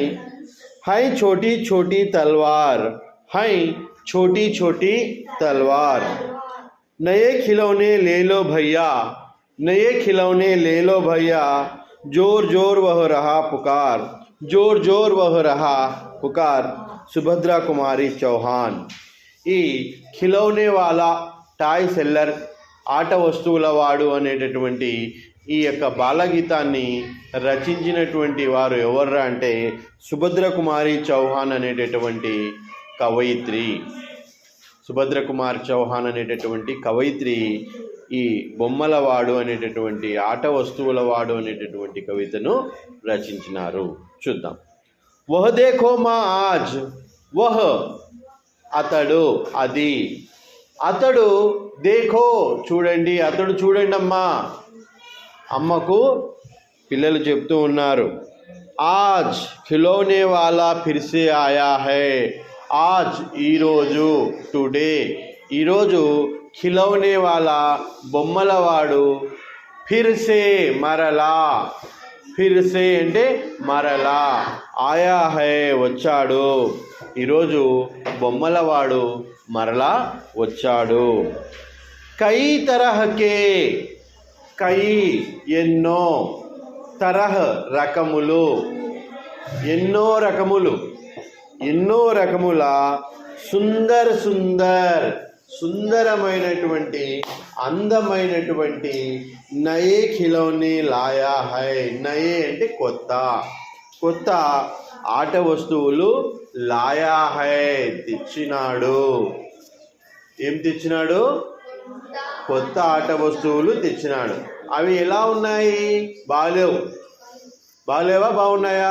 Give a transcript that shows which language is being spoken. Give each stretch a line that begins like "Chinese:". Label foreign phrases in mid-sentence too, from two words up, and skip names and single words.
Hindi: है छोटी छोटी तलवार, है छोटी छोटी तलवार. नए खिलौने ले लो भैया, नए खिलौने ले लो भैया. जोर जोर वह रहा पुकार, जोर जोर वह रहा पुकार. सुभद्रा कुमारी चौहान.
Telugu: ఈ
Hindi: खिलौने वाला
English: toy seller
Telugu: ఆట వస్తువుల వాడు అనేటటువంటి ఈ యొక్క బాలగీతాన్ని రచించినటువంటి వారు ఎవర్రా అంటే సుభద్ర కుమారి చౌహాన్ అనేటటువంటి కవయిత్రి. సుభద్ర కుమార్ చౌహాన్ అనేటటువంటి కవయిత్రి ఈ బొమ్మలవాడు అనేటటువంటి ఆట వస్తువుల వాడు అనేటటువంటి కవితను రచించినారు. చూద్దాం.
Hindi: वह देखो माँ आज.
Telugu: వహ్ అతడు, అది. అతడు దేఖో చూడండి, అతడు చూడండి అమ్మా. అమ్మకు పిల్లలు చెప్తూ ఉన్నారు.
Hindi: आज खिलौने वाला फिर से आया है.
Telugu: ఆజ్ ఈరోజు, టుడే ఈరోజు.
Hindi: खिलौने वाला
Telugu: బొమ్మలవాడు.
Hindi: फिर से
Telugu: మరలా,
Hindi: फिर से
Telugu: అంటే మరలా.
Hindi: आया है
Telugu: వచ్చాడు. ఈరోజు బొమ్మలవాడు మరలా వచ్చాడు.
Hindi: कई तरह के,
Telugu: కై ఎన్నో, తరహ రకములు, ఎన్నో రకములు, ఎన్నో రకముల.
Hindi: सुंदर सुंदर
Telugu: సుందరమైనటువంటి అందమైనటువంటి.
Hindi: नए खिलौने लाया है.
Telugu: నయే అంటే కొత్త, కొత్త ఆట వస్తువులు.
Hindi: लाया है
Telugu: తెచ్చినాడు. ఏం తెచ్చినాడు? కొత్త ఆట వస్తువులు తెచ్చినాడు. అవి ఎలా ఉన్నాయి? బాలేవు. బాలేవా? బాగున్నాయా?